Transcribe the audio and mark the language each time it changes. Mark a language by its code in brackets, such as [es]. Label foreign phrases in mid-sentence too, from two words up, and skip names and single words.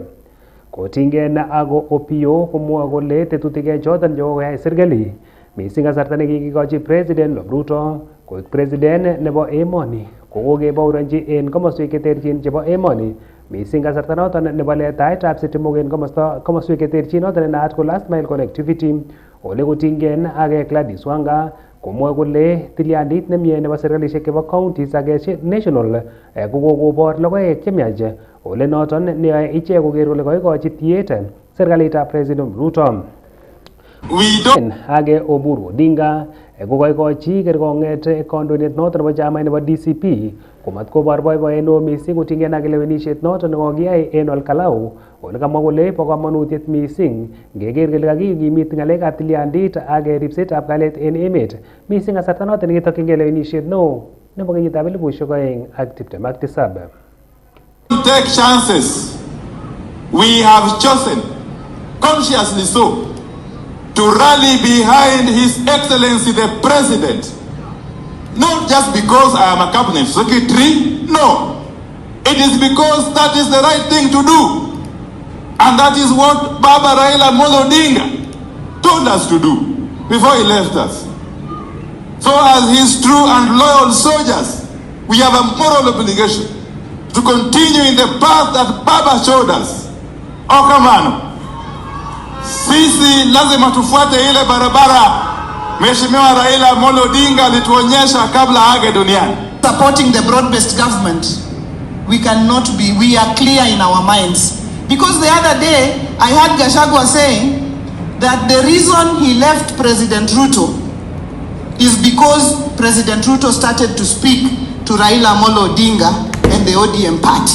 [kln] Kotinygei ako Opiyo komwoe kole tetutik choton chekokoyai serkali missing kasarta nekikikochi President Ruto koik president nebo emoni kokokebouronji en komoswek cheterchin chebo emoni missing kasarta noton nebo letaetab sitimok en komoswek cheterchin noton nenaat ko [en] last mile connectivity [kln] ole kotinygei ak Gladys Wanga komwoe kole tilyandit nemie nebo serkalisiek chebo counties ak national kokokobor logoek chemiach ole noton neyoe ichek koker kole koikochi tiet serkalitab President Ruto. Age Oburu Odinga kokoikochi kerkong'et kandoindet noton nebo chamait nebo DCP komat kobor boiboiyet neo mising kotinygei ak lewenisiet noton nekokiyai en Olkalau ole kamwa kole bo komonutiet mising ngeker kele kakikimit ng'alekab tilyandit ak ripsetab kalyet en emet mising kasarta noton nekitokyingei lewenisiet neo nebo kenyitab 2027. [en] Take chances. We have chosen, consciously so, to rally behind His Excellency the President. Not just because I am a cabinet secretary, no. It is because that is the right thing to do. And that is what Baba Raila Amolo Odinga told us to do before he left us. So as his true and loyal soldiers, we have a moral obligation to continue in the path that Baba showed us. Okamano. [sw] Sisi lazima tufuate ile barabara Mheshimiwa Raila Amolo Odinga alituonyesha kabla age duniani. [en] Supporting the broad-based government, we are clear in our minds. Because the other day, I heard Gachagua saying that the reason he left President Ruto is because President Ruto started to speak to Raila Amolo Odinga and the ODM party.